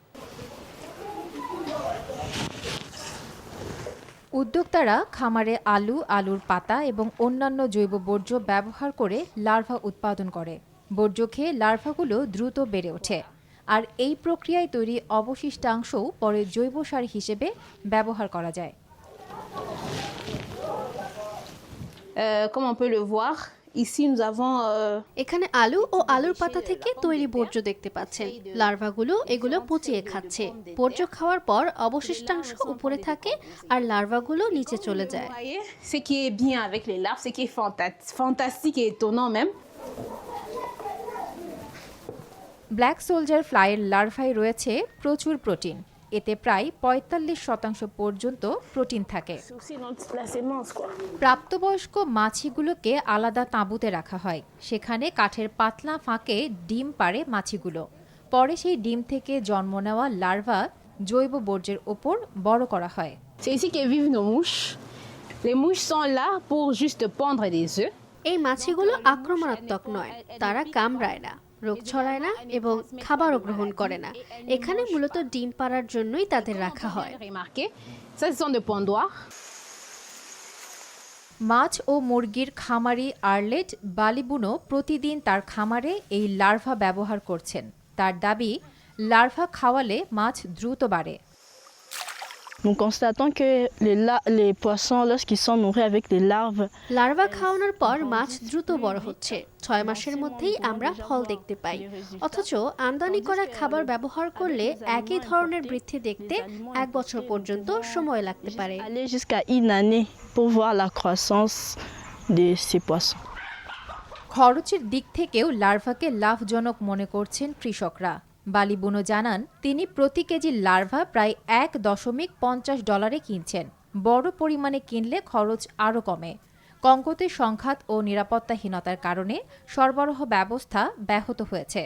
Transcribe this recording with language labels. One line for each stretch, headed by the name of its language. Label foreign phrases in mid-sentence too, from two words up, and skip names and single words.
Bangla: উদ্যোক্তারা খামারে আলু, আলুর পাতা এবং অন্যান্য জৈব বর্জ্য ব্যবহার করে লার্ভা উৎপাদন করে। বর্জ্য খেয়ে লার্ভাগুলো দ্রুত বেড়ে ওঠে, আর এই প্রক্রিয়ায় তৈরি অবশিষ্টাংশও পরে জৈব সার হিসেবে ব্যবহার করা যায়।
French: Comme on peut le voir, ici nous avons
Bangla: এখানে আলু ও আলুর পাতা থেকে তৈরি বর্জ্য দেখতে পাচ্ছেন। লার্ভাগুলো এগুলো পচিয়ে খাচ্ছে। বর্জ্য খাওয়ার পর অবশিষ্টাংশ উপরে থাকে আর লার্ভাগুলো নিচে চলে যায়।
French: ce qui est bien avec les larves, ce qui est fantastique et étonnant même.
English: black soldier
Bangla: ফ্লাইয়ের লার্ভায় রয়েছে প্রচুর প্রোটিন। এতে প্রায় ৪৫% পর্যন্ত প্রোটিন থাকে। প্রাপ্তবয়স্ক মাছিগুলোকে আলাদা তাঁবুতে রাখা হয়। সেখানে কাঠের পাতলা ফাঁকে ডিম পাড়ে মাছিগুলো। পরে সেই ডিম থেকে জন্ম নেওয়া লার্ভা জৈব বর্জ্যের ওপর বড় করা হয়।
French: C'est ici que vivent nos mouches. Les mouches sont là pour juste pondre des œufs.
Bangla: এই মাছিগুলো আক্রমণাত্মক নয়, তারা কামড়ায় না, রোগ ছড়ায় না এবং খাবারও গ্রহণ করে না। এখানে মূলত ডিম পাড়ার জন্যই তাদের রাখা হয়।
French: Ça, ce sont des pondoirs.
Bangla: মাছ ও মুরগির খামারি আর্লেট বালিবুনো প্রতিদিন তার খামারে এই লার্ভা ব্যবহার করছেন। তার দাবি, লার্ভা খাওয়ালে মাছ দ্রুত বাড়ে।
French: Nous constatons que les poissons, lorsqu'ils sont nourris avec les larves,
Bangla: লার্ভা খাওয়ানোর পর মাছ দ্রুত বড় হচ্ছে। 6 মাসের মধ্যেই আমরা ফল দেখতে পাই। অথচ আমদানি করা খাবার ব্যবহার করলে একই ধরনের বৃদ্ধি দেখতে 1 বছর পর্যন্ত সময় লাগতে পারে।
French: aller jusqu'à une année pour voir la croissance de ces poissons.
Bangla: খরচের দিক থেকেও লার্ভাকে লাভজনক মনে করছেন কৃষকরা। বালিবুনো জানান, তিনি প্রতি কেজি লার্ভা প্রায় $1.50 কিনছেন। বড় পরিমাণে কিনলে খরচ আরও কমে। কঙ্গোতে সংঘাত ও নিরাপত্তাহীনতার কারণে সরবরাহ ব্যবস্থা ব্যাহত হয়েছে।